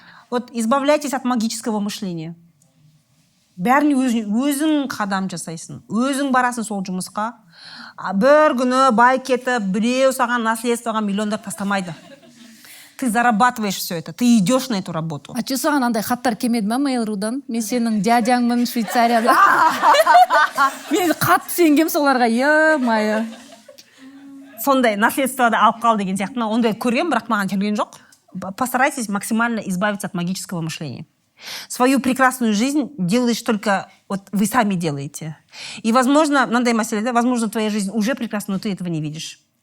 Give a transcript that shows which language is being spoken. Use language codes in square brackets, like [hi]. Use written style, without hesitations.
[ru] Вот избавляйтесь от магического мышления. [kk] Бәріне өзің қадам жасайсың. Өзің барасың сол жұмысқа. Бір күні бай кетіп, біреу саған наследствоға миллиондар тастамайды. [ru] Ты зарабатываешь все это, ты идешь на эту работу. А че [kk] саған андай хаттар келмеді ма Mail.ru-дан? Мен сенің дядяңмын Швейцарияда. Мен қатты сенгем соларға, е-майы. Сондай наследствода алып қал деген сияқты. Ондай көрген, бірақ маған келген жоқ. [ru] Постарайтесь максимально избавиться от магического мышления. Свою прекрасную жизнь делаешь только вот вы сами делаете. И, возможно, [kk] мынандай мәселе, да, [ru] возможно, твоя жизнь уже прекрасна, но ты этого не видишь.